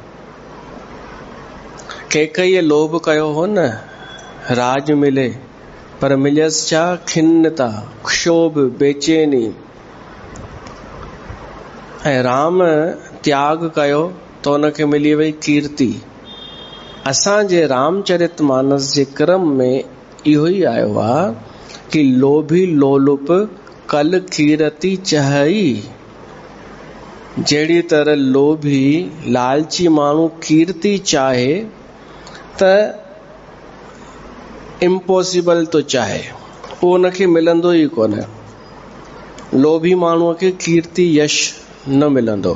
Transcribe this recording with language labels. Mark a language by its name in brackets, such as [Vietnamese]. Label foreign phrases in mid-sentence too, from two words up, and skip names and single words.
[Sindhi] कैकईअ लोभ कयो हो न, राज मिले, पर मिलियसि छा? खिन्नता, क्षोभ, बेचैनी। ऐं राम त्याग कयो त उनखे मिली वई कीर्ति। असांजे रामचरितमानस जे क्रम में इहो ई आयो आहे कि [Awadhi] लोभी लोलुप कल कीरति चहई। [Sindhi] जहिड़ी तरह लोभी लालची माण्हू कीर्ति चाहे त इम्पॉसिबल तो चाहे, उहो उनखे मिलंदो ई कोन्हे। लोभी माण्हूअ खे कीर्ति यश न मिलंदो।